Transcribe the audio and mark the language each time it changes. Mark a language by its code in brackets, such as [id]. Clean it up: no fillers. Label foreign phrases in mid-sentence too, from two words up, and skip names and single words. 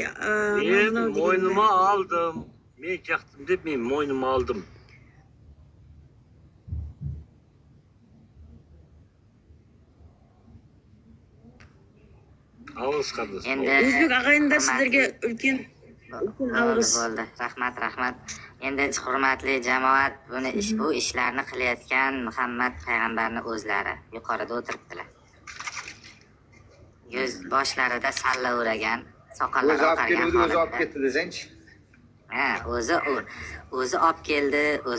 [kaa] Мен мойныма алдым. Мен жақтым деп мен мойныма алдым. Алғыс қардас. Өзбек ағайындар сіздерге үлкен алғыс. [uz] Bo'ldi. Rahmat. Endi hurmatli jamoat, bu ishlarni qilayotgan Muhammad payg'ambarning o'zlari yuqorida o'tiribdilar. Yuz boshlarida salla o'ragan, soqollari O'zi olib oqargan keldi, o'zi olib holatda. ketdi desangchi. Ha, o'zi olib keldi, o'zi.